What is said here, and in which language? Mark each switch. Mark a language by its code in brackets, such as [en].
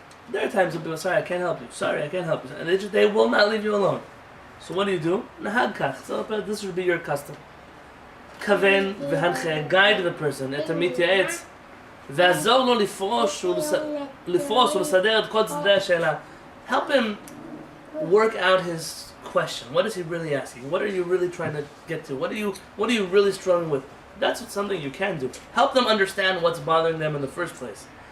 [en] There are times when people, sorry, I can't help you. Sorry, I can't help you. And they will not leave you alone. So what do? [he] Nahag kach. [en] So this should be your custom. [he] Kaven v'hanche, [en] guide the person. [he] Et המתייעץ. ועזור לו לפרוש ולסדר את כל צדדי השאלה. [en] Help him work out his question. What is he really asking? What are you really trying to get to? What are you really struggling with? That's something you can do. Help them understand what's bothering them in the first place.